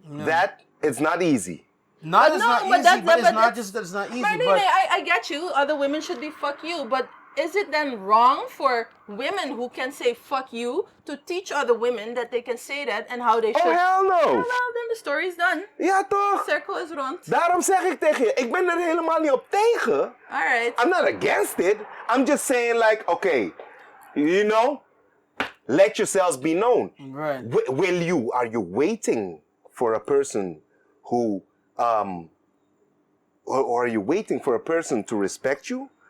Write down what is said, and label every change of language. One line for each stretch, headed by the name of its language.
English: That it's not easy. It's not easy. Marlene, I get you. Other women should be fuck you, but is it then wrong for women who can say fuck you to teach other women that they can say that and how they should? Oh, hell no. Well, then the story is done.
Dutch: Ja, toch? De cirkel is rond. Daarom zeg ik tegen je, ik ben er helemaal niet op tegen.
English: Alright. I'm not against it. I'm just saying like, okay, let yourselves be known. Right. Are you waiting for a person who, or are you waiting for a person to respect you?